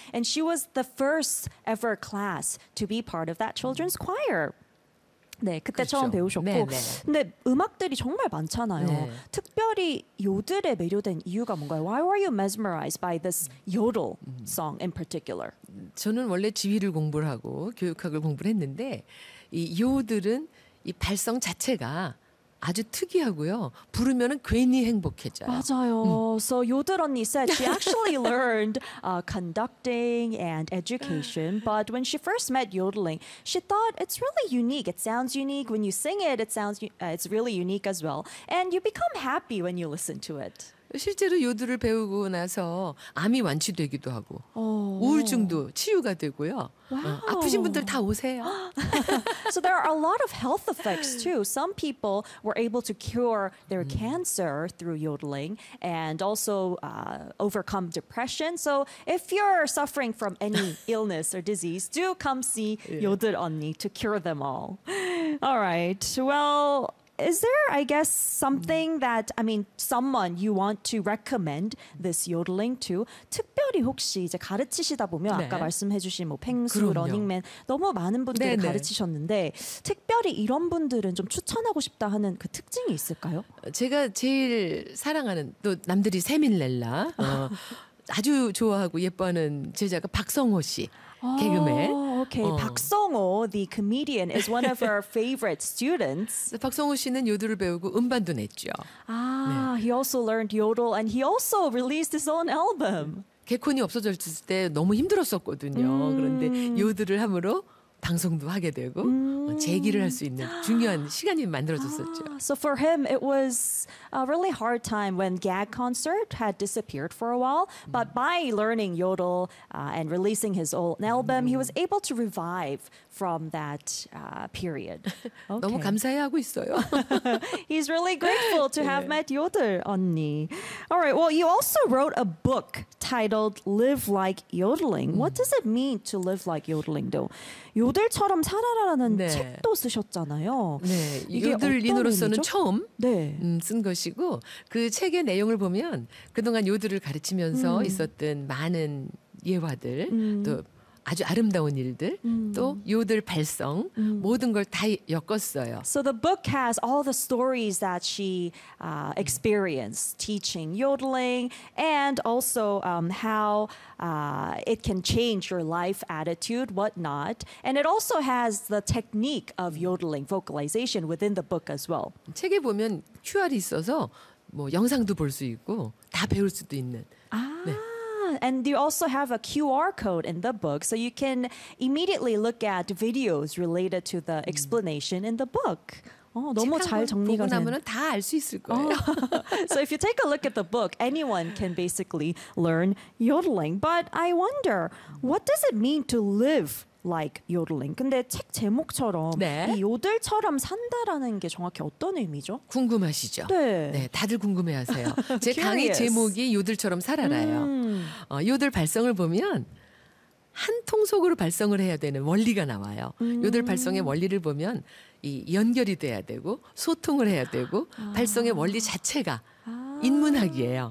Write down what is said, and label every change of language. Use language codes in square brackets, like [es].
[en] And she was the first ever class to be part of that children's choir. [ko] 네, 그때 그렇죠. 처음 배우셨고 네네. 근데 음악들이 정말 많잖아요. 네. 특별히 요들에 매료된 이유가 뭔가요? [en] Why were you mesmerized by this yodel song in particular? [ko] 저는 원래 지휘를 공부를 하고 교육학을 공부를 했는데 이 요들은 이 발성 자체가 아주 특이하고요. 부르면은 괜히 행복해져요. 맞아요. [en] So 요들 언니 said she actually learned conducting and education, but when she first met yodeling, she thought it's really unique. It sounds unique when you sing it. It sounds it's really unique as well. And you become happy when you listen to it. [ko] 실제로 요들을 배우고 나서 암이 완치되기도 하고 우울증도 치유가 되고요. [en] Wow. [ko] 아프신 분들 다 오세요. [en] So there are a lot of health effects too. Some people were able to cure their cancer through yodeling and also overcome depression. So if you're suffering from any illness or disease, do come see 요들 언니 to cure them all. All right. Well, is there, I guess, something that, I mean, someone you want to recommend this yodeling to? [ko] 특별히 혹시 이제 가르치시다 보면 네. 아까 말씀해 주신 뭐 펭수, 그럼요. 러닝맨 너무 많은 분들을 네네. 가르치셨는데 특별히 이런 분들은 좀 추천하고 싶다 하는 그 특징이 있을까요? 제가 제일 사랑하는 또 남들이 세밀렐라 아주 좋아하고 예뻐하는 제자가 박성호 씨. 개그맨. [en] Okay. 박성호, the comedian, is one of our favorite students. [ko] 박성호 씨는 요들을 배우고 음반도 냈죠. [en] He also learned yodel and he also released his own album. [ko] 개콘이 없어졌을 때 너무 힘들었었거든요. 그런데 요들을 함으로 방송도 하게 되고 재기를 할 수 있는 중요한 시간이 만들어졌었죠. [en] So for him, it was a really hard time when gag concert had disappeared for a while. But by learning yodel and releasing his old album, he was able to revive from that period. Okay. [ko] 너무 감사해하고 있어요. [en] He's really grateful to have met 요들 언니. All right, well, you also wrote a book titled Live Like Yodeling. What does it mean to live like yodeling, though? [ko] 요들처럼 살아라라는 네. 책도 쓰셨잖아요. 네, 요들인으로서는 처음 네. 쓴 것이고 그 책의 내용을 보면 그동안 요들을 가르치면서 있었던 많은 예화들 또 아주 아름다운 일들 또 요들 발성 모든 걸 다 엮었어요. [en] So the book has all the stories that she experienced teaching yodeling and also how it can change your life attitude, whatnot. And it also has the technique of yodeling vocalization within the book as well. [ko] 책에 보면 QR이 있어서 뭐 영상도 볼 수 있고 다 배울 수도 있는. [en] And you also have a QR code in the book, so you can immediately look at videos related to the explanation in the book. [ko] 너무 잘 정리가 된. 보고 나면 다 알 수 있을 거예요. [en] So if you take a look at the book, anyone can basically learn yodeling. But I wonder, what does it mean to live like yodeling? [ko] 근데 책 제목처럼 네. 이 요들처럼 산다라는 게 정확히 어떤 의미죠? 궁금하시죠? 네. 네, 다들 궁금해하세요. 제 강의 제목이 요들처럼 살아라요. 요들 발성을 보면 한 통속으로 발성을 해야 되는 원리가 나와요. 요들 발성의 원리를 보면 이 연결이 돼야 되고 소통을 해야 되고 발성의 원리 자체가 인문학이에요.